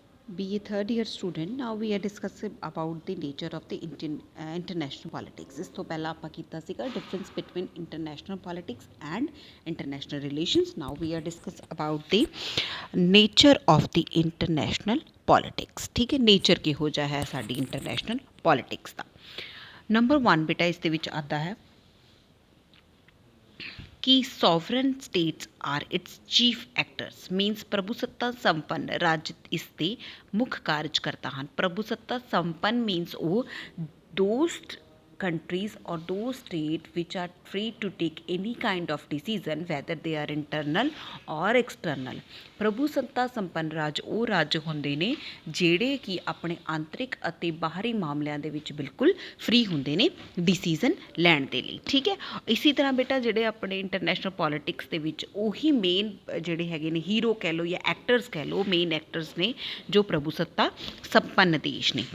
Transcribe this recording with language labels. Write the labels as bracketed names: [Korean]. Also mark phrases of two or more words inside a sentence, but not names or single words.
[English] BA third year student. Now we are discussing about the nature of the international politics. [Punjabi] ਇਸ ਤੋਂ ਪਹਿਲਾਂ ਆਪਾਂ ਕੀਤਾ ਸੀਗਾ [English] difference between international politics and international relations. Now we are discuss about the nature of the international politics. [Hindi] ठीक है, [Punjabi] nature ਕਿਹੋ ਜਿਹਾ ਹੈ ਸਾਡੀ [English] international politics [Punjabi] ਦਾ। ਨੰਬਰ 1 ਬੇਟਾ ਇਸ ਦੇ ਵਿੱਚ ਆਉਂਦਾ ਹੈ [Hindi] कि [English] sovereign states are its chief actors means [Hindi] प्रभुसत्ता संपन्न राज्य इसके मुख्य कार्यकर्ता हैं। प्रभुसत्ता संपन्न [English] मीनस वो दोज countries or those state which are free to take any kind of decision whether they are internal or external। [Punjabi] ਪ੍ਰਭੂ ਸੱਤਾ ਸੰਪੰਨ ਰਾਜ ਉਹ ਰਾਜ ਹੁੰਦੇ ਨੇ ਜਿਹੜੇ ਕਿ ਆਪਣੇ ਆਂਤਰਿਕ ਅਤੇ ਬਾਹਰੀ ਮਾਮਲਿਆਂ ਦੇ ਵਿੱਚ ਬਿਲਕੁਲ ਫ੍ਰੀ ਹੁੰਦੇ ਨੇ ਡਿਸੀਜ਼ਨ ਲੈਣ ਦੇ ਲਈ। ਠੀਕ ਹੈ, ਇਸੇ ਤਰ੍ਹਾਂ ਬੇਟਾ ਜਿਹੜੇ ਆਪਣੇ [English] international politics [Punjabi] ਦੇ ਵਿੱਚ ਉਹੀ ਮੇਨ ਜਿਹੜੇ ਹੈਗੇ ਨੇ ਹੀਰੋ ਕਹਿ ਲਓ ਜਾਂ ਐਕਟਰਸ ਕਹਿ ਲਓ, [English] main actors [Punjabi] ਨੇ ਜੋ ਪ੍ਰਭੂ ਸੱਤਾ ਸੰਪੰਨ ਦੇਸ਼ ਨੇ।